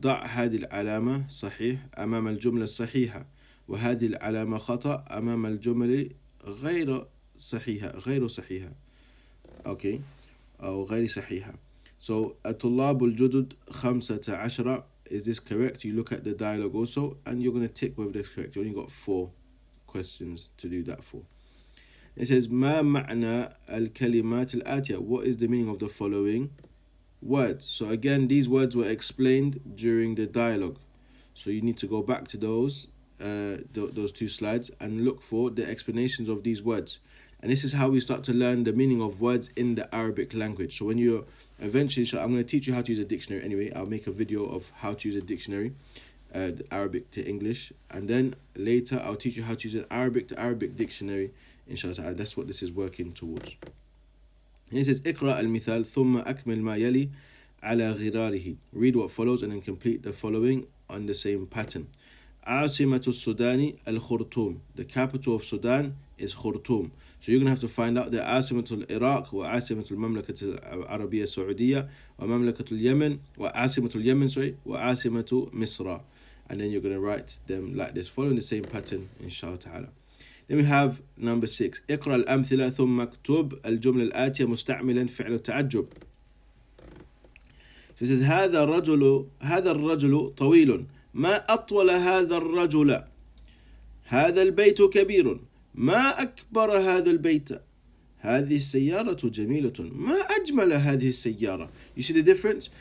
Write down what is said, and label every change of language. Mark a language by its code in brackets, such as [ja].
[ar] ضع هذه العلامة صحيح أمام الجملة الصحيحة، وهذه العلامة خطأ أمام الجمل غير صحيحة. [en] Okay. [ar] أو غير صحيحة. [en] So [ar] الطلاب الجدد 15. [en] Is this correct? You look at the dialogue also, and you're going to tick whether that's correct. You only got 4 questions to do that for. It says [ar] ما معنى الكلمات الآتية. [en] What is the meaning of the following words? So again, these words were explained during the dialogue, so you need to go back to those 2 slides and look for the explanations of these words. And this is how we start to learn the meaning of words in the Arabic language. So when you're eventually, I'm going to teach you how to use a dictionary anyway. I'll make a video of how to use a dictionary, Arabic to English, and then later I'll teach you how to use an Arabic to Arabic dictionary inshallah. That's what this is working towards. He says [ar] اقرأ المثال ثم أكمل ما يلي على غراره. [en] Read what follows and then complete the following on the same pattern. [ar] عاصمة السودان الخرطوم. [en] The capital of Sudan is Khartoum. So you're going to have to find out the [ar] عاصمة العراق وعاصمة المملكة العربية السعودية ومملكة اليمن وعاصمة اليمن وعاصمة مصر. [en] And then you're going to write them like this, following the same pattern inshallah ta'ala. Then we have number 6. [ar] اقرأ الأمثلة ثم اكتب الجملة الآتية مستعملا فعل التعجب. [en] So it says [ar] هذا الرجل طويل. ما أطول هذا الرجل. هذا البيت كبير. ما أكبر هذا البيت. هذه السيارة جميلة. ما أجمل هذه السيارة. [en] You see the difference?